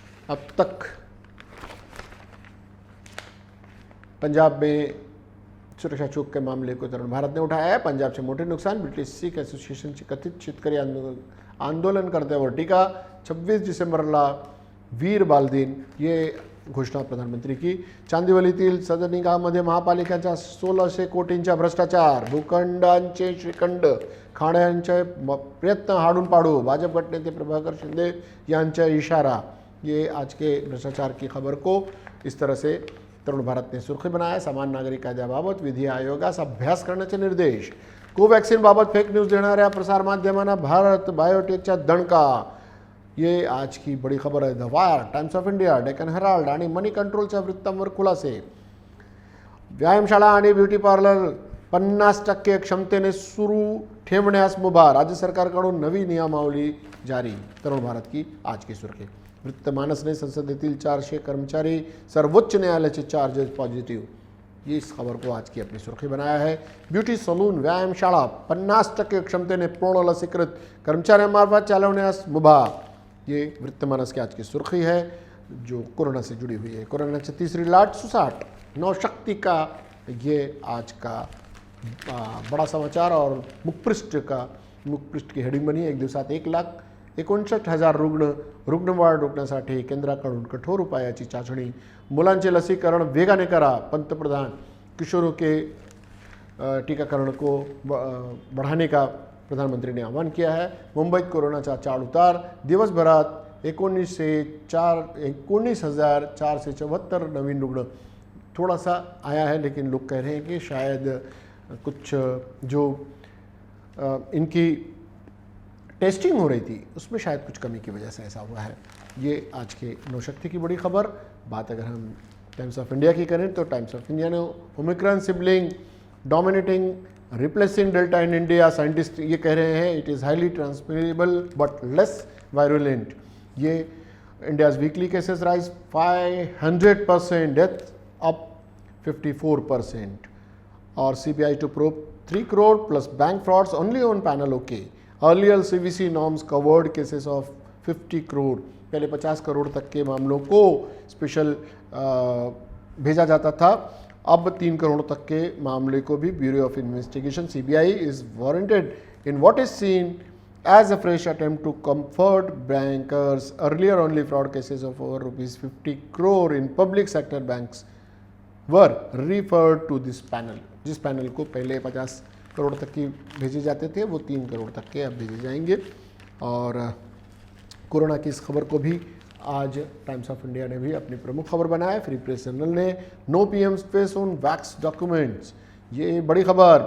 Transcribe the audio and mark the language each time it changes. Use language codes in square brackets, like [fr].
[hi] अब तक पंजाब में सुरक्षा चूक के मामले को तरुण भारत ने उठाया है। पंजाब से मोटे नुकसान, [mr] ब्रिटिश सिख असोसिएशनची कथित शेतकरी आंदोलन करत्यावर टीका, 26 डिसेंबरला वीर बाल दिन, [hi] ये घोषणा प्रधानमंत्री की। [mr] चांदिवलीतील सदनिकामध्ये महापालिकेच्या 1600 कोटींचा भ्रष्टाचार, भूखंडांचे श्रीखंड खाण्याचे प्रयत्न हाडून पाडू, भाजप गटनेते प्रभाकर शिंदे यांचा इशारा। [hi] ये आज के भ्रष्टाचार की खबर को इस तरह से तरुण भारत ने सुर्खी बनाया। [mr] समान नागरिक कायद्याबाबत विधी आयोगास अभ्यास करण्याचे निर्देश, कोवॅक्सिन बाबत फेक न्यूज देणाऱ्या प्रसारमाध्यमांना भारत बायोटेकचा दणका, [hi] ये आज की बड़ी खबर है। [mr] The wire, times of India, Deccan Herald आणि मनी कंट्रोलच्या वृत्तांवर खुलासे। व्यायामशाळा आणि ब्युटी पार्लर 50% क्षमतेने सुरू ठेवण्यास मुभा, राज्य सरकारकडून नवी नियमावली जारी। [hi] तरुण भारत की आज की सुर्खी। वृत्तमानस ने [mr] संसदेतील 400 कर्मचारी, सर्वोच्च न्यायालयाचे चार्जेस पॉझिटिव्ह, [hi] ये इस खबर को आज की अपनी सुर्खी बनाया है। [mr] ब्यूटी सलून, व्यायामशाळा 50% क्षमतेने पूर्ण लसीकृत कर्मचाऱ्यांमार्फत चालवण्यास मुभा, [hi] ये वृत्तमानस की आज की सुर्खी है जो कोरोना से जुड़ी हुई है। कोरोना की तीसरी लाट सुसाट, नौशक्ति का ये आज का बड़ा समाचार और मुखपृष्ठ की हेडिंग बनी। [mr] एक दिवसात 1,59,000 रुग्णवाढ रोखण्यासाठी केंद्राकडून कठोर उपायाची चाचणी, मुलांचे लसीकरण वेगाने करा, पंतप्रधान [hi] किशोरों के टीकाकरण को बढ़ाने का प्रधानमंत्री ने आह्वान किया है। [mr] मुंबईत कोरोनाचा चढ-उतार दिवसभरात 19,474 नवीन रुग्ण [hi] थोड़ा सा आया है, लेकिन लोग कह रहे हैं कि शायद कुछ जो इनकी टेस्टिंग हो रही थी उसमें शायद कुछ कमी की वजह से ऐसा हुआ है। ये आज के नौशक्ति की बड़ी खबर। बात अगर हम टाइम्स ऑफ इंडिया की करें तो टाइम्स ऑफ इंडिया ने [en] Omicron sibling dominating replacing Delta in India, [hi] scientist ये कह रहे हैं [en] It is highly transmittable but less virulent. ये India's weekly cases rise 500%, death up 54%। और CBI to probe 3 crore plus bank frauds only on panel OK. Earlier CVC norms covered cases of 50 crore. [hi] पहले 50 करोड़ तक के मामलों को special भेजा जाता था, अब 3 करोड़ तक के मामले को भी bureau of investigation [en] CBI is warranted in what is seen as a fresh attempt to comfort bankers. Earlier only fraud cases of over rupees 50 crore in public sector banks were referred to this panel. [hi] जिस panel को पहले 50 करोड़ तक की भेजे जाते थे वो 3 करोड़ तक के अब भेजे जाएंगे। और कोरोना की इस खबर को भी आज टाइम्स ऑफ इंडिया ने भी अपनी प्रमुख खबर बनाया। फ्री प्रेस जर्नल ने [en] no PM space on vax documents, [hi] ये बड़ी खबर।